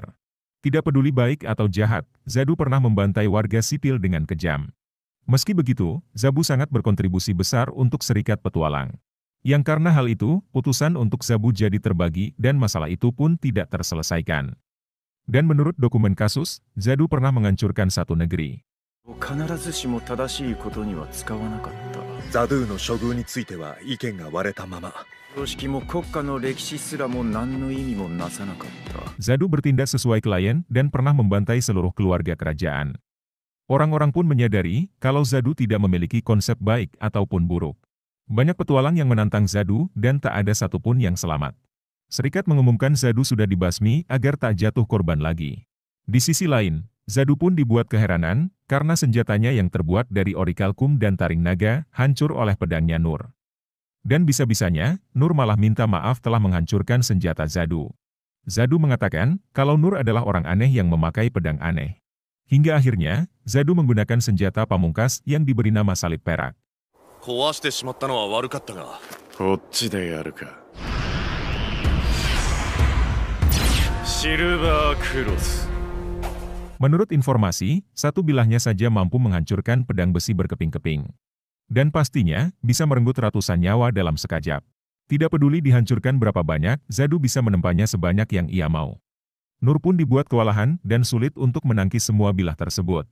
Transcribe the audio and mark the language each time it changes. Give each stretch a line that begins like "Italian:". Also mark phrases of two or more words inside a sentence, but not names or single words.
Indonesian: Tidak peduli baik atau jahat, Zadu pernah membantai warga sipil dengan kejam. Meski begitu, Zabu sangat berkontribusi besar untuk Serikat Petualang. Yang karena hal itu, putusan untuk Zabu jadi terbagi dan masalah itu pun tidak terselesaikan. Dan menurut dokumen kasus, Zadu pernah menghancurkan satu negeri.
Japanese: 必ずしも正しいことには使わなかった。ザドゥーの処遇については意見が割れたまま。常識も国家の歴史すらも何の意味もなさなかった。
Indonesian: Zadu bertindak sesuai klien dan pernah membantai seluruh keluarga kerajaan. Orang-orang pun menyadari kalau Zadu tidak memiliki konsep baik ataupun buruk. Banyak petualang yang menantang Zadu dan tak ada satupun yang selamat. Serikat mengumumkan Zadu sudah dibasmi agar tak jatuh korban lagi. Di sisi lain, Zadu pun dibuat keheranan, karena senjatanya yang terbuat dari orikalkum dan taring naga, hancur oleh pedangnya Nur. Dan bisa-bisanya, Nur malah minta maaf telah menghancurkan senjata Zadu. Zadu mengatakan, kalau Nur adalah orang aneh yang memakai pedang aneh. Hingga akhirnya, Zadu menggunakan senjata pamungkas yang diberi nama salib perak.
Japanese: 壊してしまったのは悪かったが。こっちでやるか。シルバークロス。
Indonesian: Menurut informasi, satu bilahnya saja mampu menghancurkan pedang besi berkeping-keping. Dan pastinya, bisa merenggut ratusan nyawa dalam sekejap. Tidak peduli dihancurkan berapa banyak, Zadu bisa menempanya sebanyak yang ia mau. Nur pun dibuat kewalahan dan sulit untuk menangkis semua bilah tersebut.